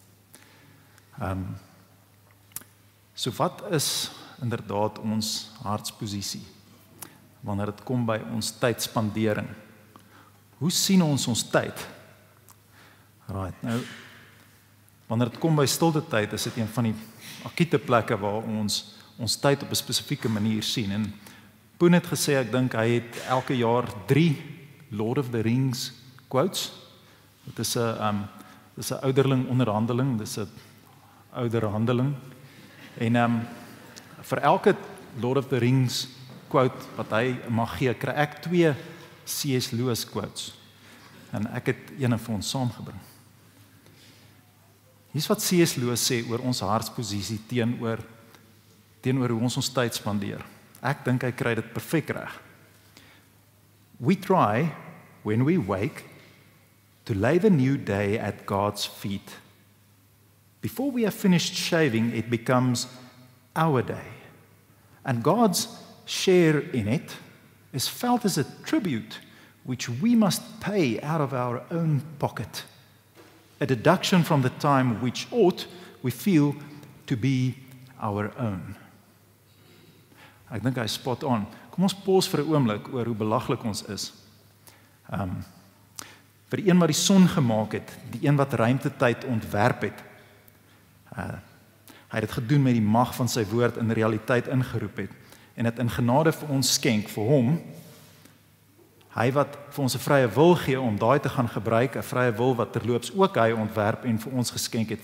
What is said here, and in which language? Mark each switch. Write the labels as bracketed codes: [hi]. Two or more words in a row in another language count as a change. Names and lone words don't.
[af] So wat is inderdaad ons hartsposisie wanneer dit kom by ons tydspandering? Hoe sien ons tyd? Right, nou, wanneer dit kom by stilte tyd, is dit een van die akute plekke waar ons tyd op 'n spesifieke manier sien. En Poen het gesê, ek dink hy het elke jaar 3 Lord of the Rings quotes. Dit is 'n ouderling onderhandeling, dis 'n ouderhandeling. En vir elke Lord of the Rings quote wat hy mag gee, kry ek 2 C.S. Lewis quotes. En ek het een vir ons saamgebring. Hier's wat C.S. Lewis sê oor ons hartsposisie teenoor hoe ons tyd spandeer. Ek dink hy kry dit perfek reg. [en] We try, when we wake, to lay the new day at God's feet. Before we have finished shaving, it becomes our day. And God's share in it is felt as a tribute which we must pay out of our own pocket. A deduction from the time which ought, we feel, to be our own. [af] Ek dink hy is [en] spot on. [af] Kom ons pause vir 'n oomblik oor hoe belaglik ons is. Vir die een wat die son gemaak het, die een wat ruimtetyd ontwerp het. Hy het dit gedoen met die mag van sy woord in realiteit ingeroep het en dit in genade vir ons skenk, vir hom, hy wat vir ons 'n vrye wil gee om daai te gaan gebruik, 'n vrye wil wat terloops ook hy ontwerp en vir ons geskenk het.